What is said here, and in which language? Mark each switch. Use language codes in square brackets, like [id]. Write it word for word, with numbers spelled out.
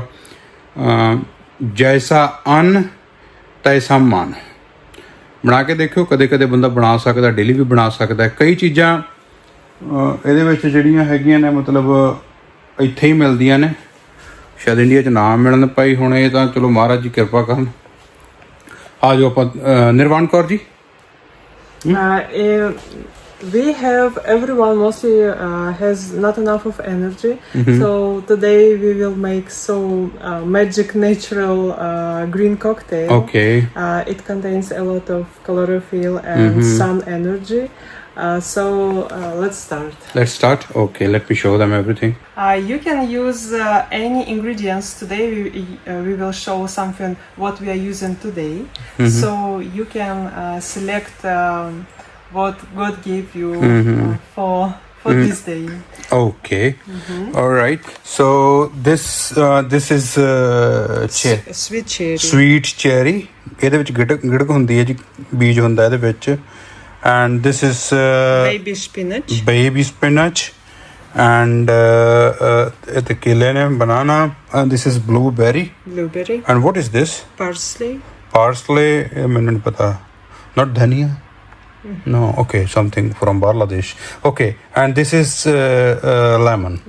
[pa] ਅ, ਜੈਸਾ ਅੰਨ ਤੈਸਾ ਮਨ, ਬਣਾ ਕੇ ਦੇਖਿਓ। ਕਦੇ ਕਦੇ ਬੰਦਾ ਬਣਾ ਸਕਦਾ, ਡੇਲੀ ਵੀ ਬਣਾ ਸਕਦਾ। ਕਈ ਚੀਜ਼ਾਂ ਅ, ਇਹਦੇ ਵਿੱਚ ਜਿਹੜੀਆਂ ਹੈਗੀਆਂ ਨੇ, ਮਤਲਬ ਇੱਥੇ ਹੀ ਮਿਲਦੀਆਂ ਨੇ, ਸ਼ਾਇਦ ਇੰਡੀਆ 'ਚ ਨਾ ਮਿਲਣ ਪਾਈ ਹੁਣ, ਇਹ ਤਾਂ ਚਲੋ ਮਹਾਰਾਜ ਜੀ ਕਿਰਪਾ ਕਰਨ। ਆ ਜਾਓ ਆਪਾਂ ਅ, ਨਿਰਵਾਣ Kaur ji. [en] Uh, eh, we have everyone mostly uh, has not enough of energy, so today we will make so uh, magic natural uh, green cocktail. Okay Uh, it contains a lot of chlorophyll and sun energy. Uh, so uh, let's start. Let's start. Okay let me show them everything। Uh, you can use uh, any ingredients today. We, uh, we will show something what we are using today. So you can uh, select um, what God gave you uh, for for this day. Okay. All right. So this uh, this is uh, che- S- sweet cherry. sweet cherry. [pa] ਇਹਦੇ ਵਿੱਚ ਗਿੜਕ ਗਿੜਕ ਹੁੰਦੀ ਹੈ ਜੀ, ਬੀਜ ਹੁੰਦਾ ਇਹਦੇ ਵਿੱਚ। [en] And this is uh, Baby spinach. baby spinach and uh, uh, [pa] ਇਹ ਤੇ ਕੇਲੇ ਨੇ, [en] banana and this is blueberry. Blueberry. And what is this? Parsley. parsley, [pa] ਇਹ ਮੈਨੂੰ ਨਹੀਂ ਪਤਾ, [en] not dhania, no, okay, something from Bangladesh, okay, and this is uh, uh, lemon.